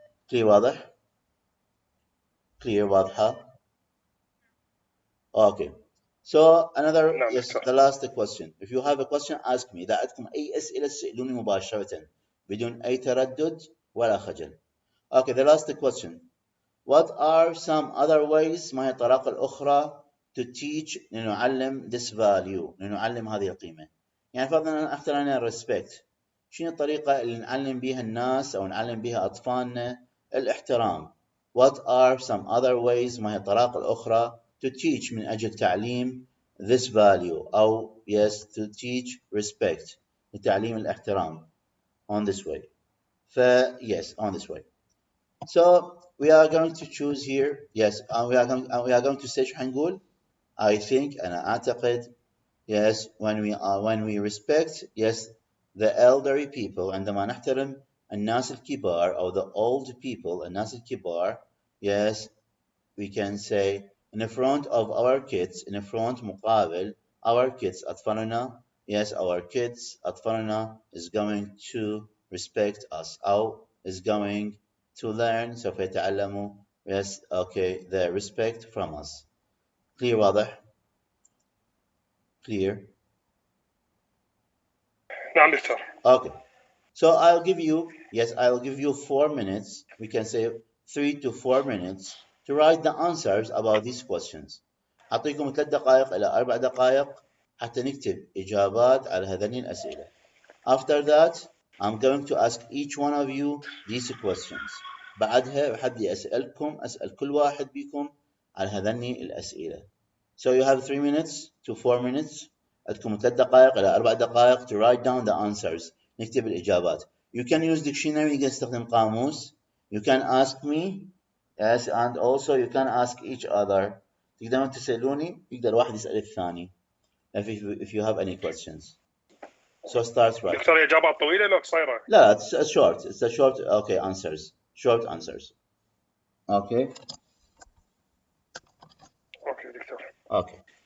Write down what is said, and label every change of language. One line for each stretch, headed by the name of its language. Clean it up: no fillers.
English: clear
Arabic: واضح؟
English: clear واضحة؟ okay. So another yes the last question if you have a question ask me
Arabic: إذا عندكم أي أسئلة تسألوني مباشرة بدون أي تردد ولا خجل.
English: Okay, the last question. What are some other ways
Arabic: ما هي الطرق الأخرى
English: to teach
Arabic: لنعلم this value لنعلم هذه القيمة؟ يعني فرضا أختار أنا respect. شنو الطريقة اللي نعلم بها الناس أو نعلم بها أطفالنا الاحترام؟
English: What are some other ways
Arabic: ما هي الطرق الأخرى to teach من أجل تعليم this value أو yes
English: to teach respect
Arabic: لتعليم الاحترام on this way.
English: yes on this way. So we are going to choose here yes we are going to say شو حنقول I think أنا أعتقد yes when we respect yes the elderly people
Arabic: عندما نحترم الناس الكبار
English: أو the old people الناس الكبار yes we can say in front of our kids in front مقابل our kids أطفالنا yes our kids أطفالنا is going to respect us أو is going to learn
Arabic: سوف يتعلموا
English: yes okay the respect from us. clear واضح؟ clear?
Arabic: نعم دكتور.
English: Okay. So I'll give you 4 minutes. We can say 3 to 4 minutes to write the answers about these questions.
Arabic: أعطيكم 3 دقائق إلى 4 دقائق حتى نكتب إجابات على هذين الأسئلة.
English: After that, I'm going to ask each one of you these questions.
Arabic: بعدها بحدي أسأل كل واحد بكم على هذين الأسئلة.
English: So you have 3 minutes to 4 minutes.
Arabic: عندكم 3 دقائق إلى 4 دقائق
English: to write down the answers.
Arabic: نكتب الإجابات.
English: You can use dictionary
Arabic: يقدر نستخدم قاموس.
English: You can ask me yes and also you can ask each other.
Arabic: تقدرون تسألوني يقدر واحد يسأل الثاني
English: if you have any questions. So start right.
Arabic: دكتور إجابات طويلة لو قصيرة؟ لا
English: it's a short. It's a short okay answers. Short answers. Okay. Okay doctor. Okay.